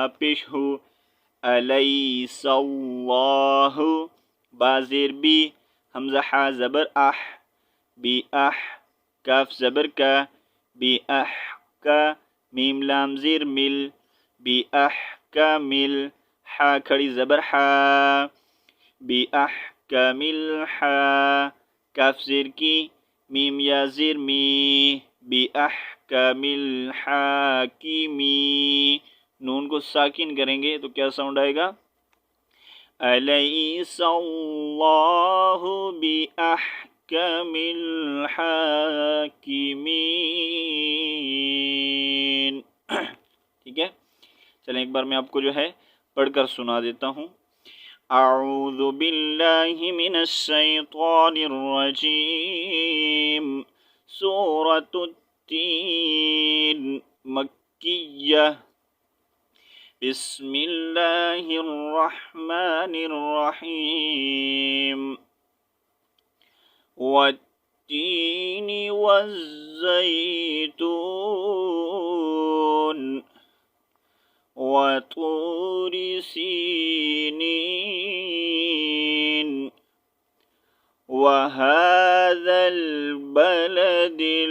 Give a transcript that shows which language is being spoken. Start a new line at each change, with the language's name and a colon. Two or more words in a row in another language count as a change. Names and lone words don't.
Urdu: پیش ہو،
Arabic: الیس اللہ،
Urdu: با زیر بی، حمزہ حا زبر اح، بی اح، کاف زبر کا، بی اح کا، میم لام زیر مل، بی اح کا مل، حا کھڑی زبر حا، بی اح کا مل حا، کاف زیر کی، میم یا زیر می، بی اح کا مل حا کی می، نون کو ساکن کریں گے تو کیا ساؤنڈ آئے گا؟
Arabic: الیس اللہ بأحکم الحاکمین،
Urdu: ٹھیک ہے، چلیں ایک بار میں آپ کو جو ہے پڑھ کر سنا دیتا ہوں۔
Arabic: اعوذ باللہ من الشیطان الرجیم، سورۃ التین، مکیہ، بسم اللہ الرحمن الرحیم، والتین والزیتون، وطور سینین، وهذا البلد